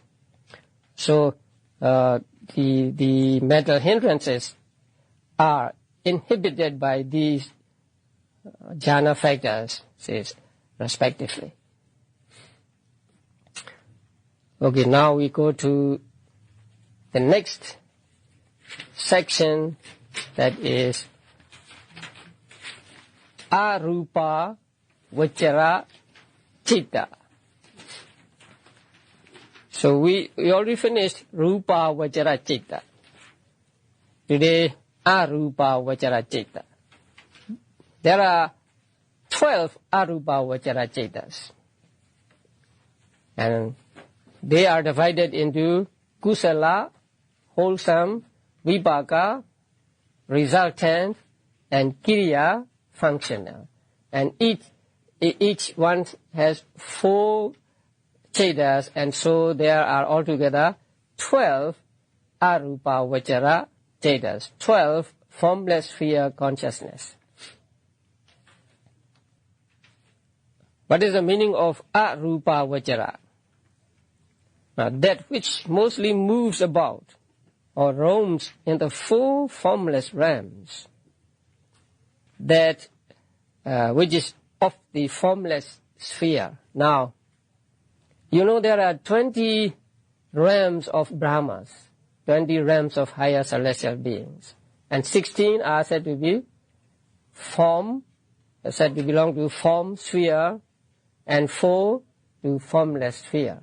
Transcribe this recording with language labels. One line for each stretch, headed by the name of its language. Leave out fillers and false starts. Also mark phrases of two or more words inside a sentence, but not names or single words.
English: So the mental hindrances are inhibited by these jhana factors, says respectively. Okay, now we go to the next section, that is
Pali: arupa vachara citta.
English: So we already finished
Pali: rupa vachara citta. Today arupa vachara citta.
English: There are 12
Pali: arupa vachara cittas,
English: and they are divided into kusala, wholesome, vipaka, resultant, and kiriya, functional. And each one has 4 cittas, and so there are altogether 12
Pali: arupa vachara cittas,
English: 12 formless sphere consciousness. What is the meaning of
Pali: arupa vachara?
English: Now, that which mostly moves about or roams in the 4 formless realms, that which is of the formless sphere. Now, you know there are 20 realms of Brahmas, 20 realms of higher celestial beings, and 16 are said to be form, said to belong to form sphere, and 4 to formless sphere.